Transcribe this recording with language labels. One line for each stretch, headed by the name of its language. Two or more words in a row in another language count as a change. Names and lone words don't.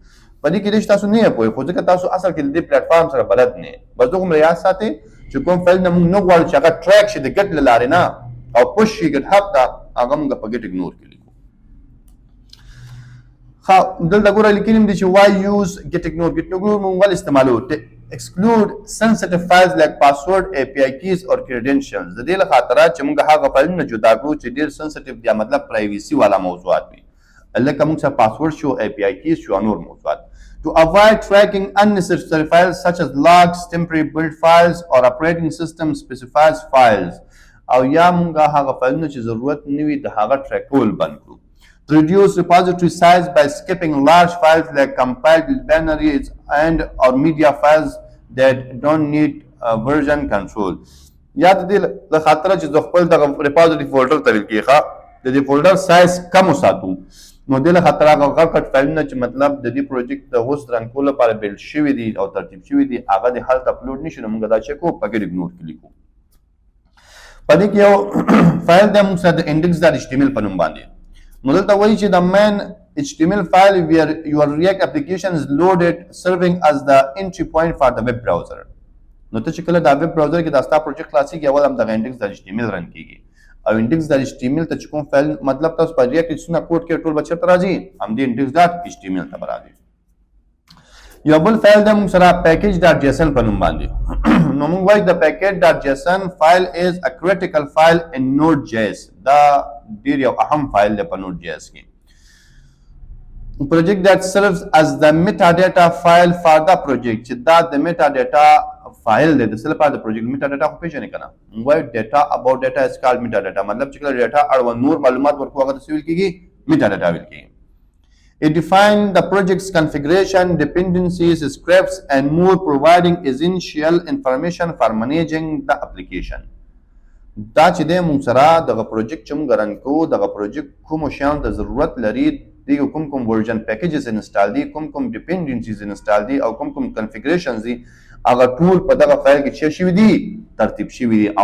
Pashto: په دې کې دې تاسو نه پوهئ خو ځکه تاسو اصل کې د دې پلیټفارم سره بلد نه یې. بس دومره یاد ساتئ چې کوم فایل نه موږ نه غواړو چې هغه ټریک شي د ګیټ له لارې نه او پوش شي ګیټ هب ته هغه موږ په
English: git ignore
Pashto: کې لیکو. ښه دلته ګوره لیکلي دي چې
English: why use git ignore. git ignore
Pashto: موږ ولې استعمالوو؟
English: exclude sensitive files like password, API keys or credentials.
Pashto: د دې له خاطره چې موږ هغه فایلونه جدا کړو چې ډېر sensitive دي مطلب پرایویسي والا موضوعات وي. لکه موږ سره پاسورډ شو
English: API keys
Pashto: شو نور موضوعات.
English: To avoid tracking unnecessary files such as logs, temporary build files or operating system specified files.
Pashto: او یا موږ هغه فایلونه چې ضرورت نه وي د هغه ټریکول بند کړو.
English: To reduce repository size by skipping large files like compiled binaries and or media files that don't need version control.
Pashto: یا د دې له خاطره چې زه خپل دغه repository فولډر ته ویل کېږي د دې فولډر سایز کم وساتو. نو دې له خاطره هغه غټ غټ فایلونه چې مطلب د دې پروجیکټ د اوس رن کولو لپاره بیلډ شوي دي او ترتیب شوي دي هغه د هلته اپلوډ نشي. نو موږ دا چې کوو په
English: git ignore
Pashto: کې لیکو. په دې کې یو فایل دی موږ سره د
English: index dot HTML
Pashto: په نوم باندې. نو دلته وایي چې
English: the main HTML file where your React application is loaded serving as the entry point for the web browser.
Pashto: نو ته چې کله دا
English: web browser
Pashto: کې دا ستا پروجیکټ خلاصېږي اول همدغه
English: index dot HTML
Pashto: رن کېږي او
English: index dot HTML
Pashto: ته چې کوم فایل مطلب تاسو په React کې څونه کوډ کې ټول به چېرته راځي همدې
English: index dot HTML
Pashto: ته به راځي. یو بل فایل دی موږ سره
English: package dot JSON
Pashto: په نوم باندې. نو موږ وایو د
English: package ډاټ JSON file is a critical file in Node.js.
Pashto: دا ډېر یو اهم فایل دی په Node.js کې.
English: project that serves as the metadata file for the project
Pashto: چې دا د metadata فایل دی د څه لپاره د پروجیکټ metadata خو پېژنې که نه. موږ وایو
English: data about data is called metadata.
Pashto: مطلب چې کله ډیټا اړوند نور معلومات ورکوو هغه ته څه ویل کېږي metadata ویل کېږي.
English: It defines the project's configuration, dependencies, scripts, and more, providing essential information for managing the application.
Pashto: دا چې دی موږ سره دغه پروجیکټ چې موږ رن کوو دغه پروجیکټ کومو شیانو ته ضرورت لري دغه کوم
English: version packages
Pashto: انسټال دي کوم ډیپینډنسیز انسټال دي او کوم کنفیګریشنز دي هغه ټول په دغه فایل کې څه شوي دي ترتیب شوي دي.